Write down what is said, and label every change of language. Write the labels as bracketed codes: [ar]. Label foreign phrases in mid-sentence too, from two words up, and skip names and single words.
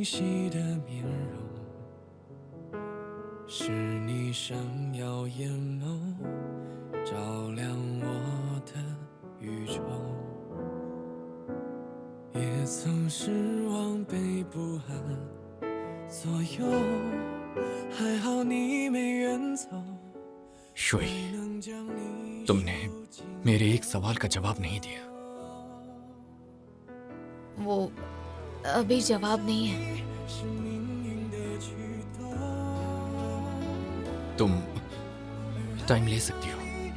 [zh] 晰的面容，是你闪耀眼眸，照亮我的宇宙。也曾失望被不安左右，还好你没远走。 [hi] शुई, तुमने मेरे एक सवाल का जवाब नहीं दिया। वो अभी जवाब नहीं है। तुम टाइम ले सकती हो।